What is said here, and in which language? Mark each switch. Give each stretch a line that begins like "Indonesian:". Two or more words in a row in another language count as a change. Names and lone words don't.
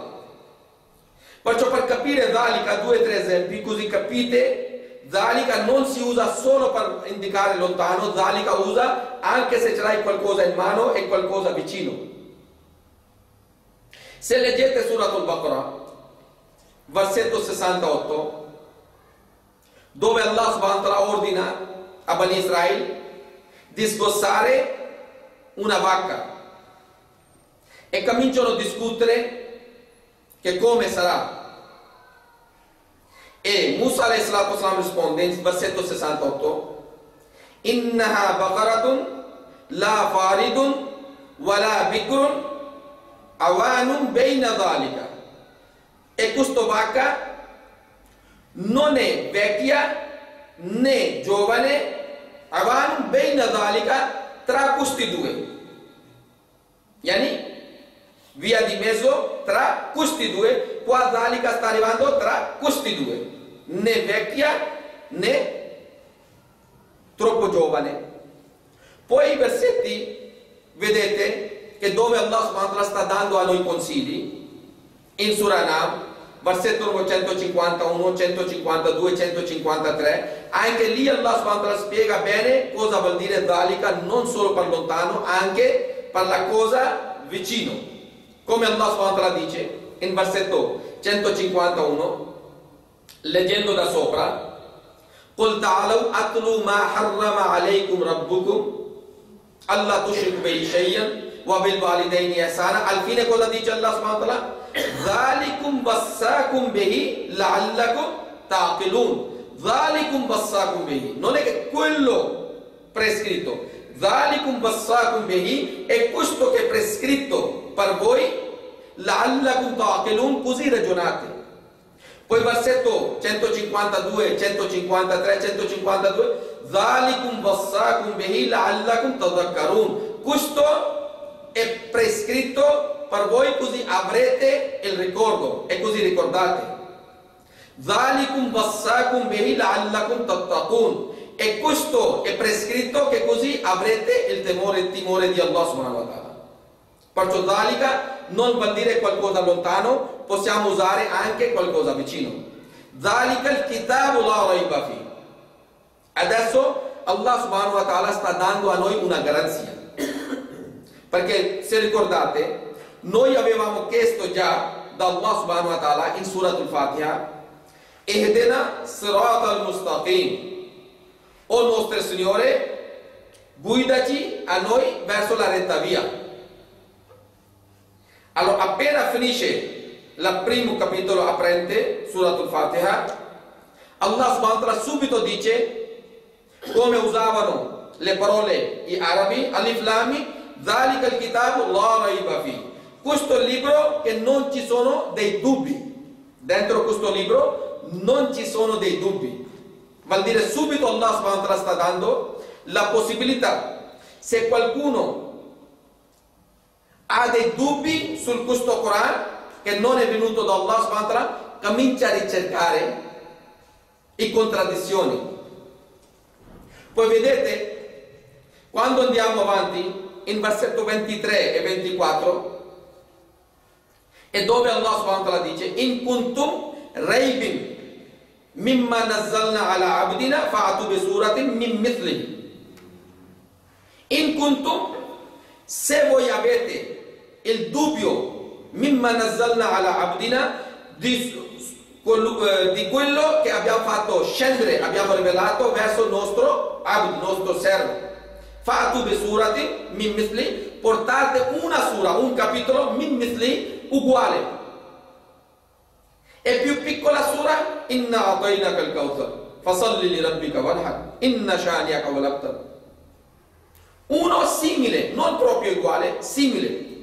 Italian: Perciò per capire dhalika, 2 o 3 esempi, così capite, dhalika non si usa solo per indicare lontano, dhalika usa anche se ce l'hai qualcosa in mano e qualcosa vicino. Se leggete Surat al-Baqarah, versetto 68, dove Allah
Arabic: سبحانه وتعالى
Italian: ordina a Bani Israele di sgozzare una vacca e cominciano a discutere che come sarà. E Musa
Arabic: عليه الصلاة والسلام
Italian: risponde in versetto 68:
Arabic: إنها بقرة لا فارض ولا بكر عوان بين ذلك.
Italian: E questa vacca non è vecchia né giovane,
Arabic: عوان بين ذلك,
Italian: tra questi due, yani via di mezzo tra questi due. Qua dhalika sta arrivando tra questi due, né vecchia né troppo giovane. Poi i versetti, vedete che dove Allah
Arabic: سبحانه وتعالى
Italian: sta dando a noi consigli, in Surah An'am, versetto numero 151, 152, 153, anche lì Allah
Arabic: سبحانه وتعالى
Italian: spiega bene cosa vuol dire dhalika, non solo per lontano, anche per la cosa vicino. Come Allah
Arabic: سبحانه وتعالى
Italian: dice in versetto 151, leggendo da sopra:
Arabic: قُلْ تَعَالَوْا أَتْلُوا مَا حَرَّمَ عَلَيْكُمْ رَبُّكُمْ أَلَّا تُشْرِكُوا بِهِ شَيْئًا وَبِالْوَالِدَيْنِ إِحْسَانًا.
Italian: Al fine cosa dice Allah
Arabic: سبحانه وتعالى? ذَلِكُمْ وَصَّاكُمْ بِهِ لَعَلَّكُمْ تَعْقِلُونَ. ذَلِكُمْ وَصَّاكُمْ بِهِ,
Italian: non è che quello prescritto,
Arabic: ذَلِكُمْ وَصَّاكُمْ بِهِ
Italian: è questo che è prescritto per voi,
Arabic: لَعَلَّكُمْ تَعْقِلُونَ,
Italian: così ragionate. Poi versetto 152, 153, 152,
Arabic: ذَلِكُمْ وَصَّاكُمْ بِهِ لَعَلَّكُمْ تَذَكَّرُونَ,
Italian: questo è prescritto per voi così avrete il ricordo e così ricordate.
Arabic: ذَلِكُمْ وَصَّاكُمْ بِهِ لَعَلَّكُمْ تَتَّقُونَ,
Italian: e questo è prescritto che così avrete il timore di Allah
Arabic: سبحانه وتعالى.
Italian: Perciò dhalika non vuol dire qualcosa lontano, possiamo usare anche qualcosa vicino.
Arabic: ذلك الكتاب لا ريب فيه.
Italian: Adesso Allah
Arabic: سبحانه وتعالى
Italian: sta dando a noi una garanzia. Perché se ricordate, noi avevamo chiesto già da Allah
Arabic: سبحانه وتعالى
Italian: in Surat al-Fatiha:
Arabic: اهدنا الصراط المستقيم.
Italian: O nostro Signore, guidaci a noi verso la retta via. Allora, appena finisce il primo capitolo aprente, Surat al-Fatiha, Allah
Arabic: سبحانه وتعالى
Italian: subito dice come usavano le parole gli arabi,
Arabic: ألف لام ميم، ذلك الكتاب لا ريب
Italian: fi. Questo è il libro che non ci sono dei dubbi. Dentro questo libro non ci sono dei dubbi. Vuol dire subito Allah
Arabic: سبحانه وتعالى
Italian: sta dando la possibilità, se qualcuno ha dei dubbi su questo Corano che non è venuto da Allah
Arabic: سبحانه وتعالى,
Italian: comincia a ricercare le contraddizioni. Poi vedete, quando andiamo avanti in versetto 23 e 24, è dove Allah
Arabic: سبحانه وتعالى
Italian: dice:
Arabic: إن كنتم في ريب مما نزلنا على عبدنا فأتوا بسورة من مثله. إن كنتم
Italian: Se voi avete il dubbio,
Arabic: مما نزلنا على عبدنا,
Italian: di quello che abbiamo fatto scendere, abbiamo rivelato verso il nostro abd, nostro servo.
Arabic: فأتوا بسورة من مثله,
Italian: portate una sura, un capitolo
Arabic: من مثله
Italian: uguale. E più piccola sura,
Arabic: إنا أعطيناك الكوثر فصل لربك وانحر إن شانئك هو الأبتر.
Italian: Uno simile, non proprio uguale, simile.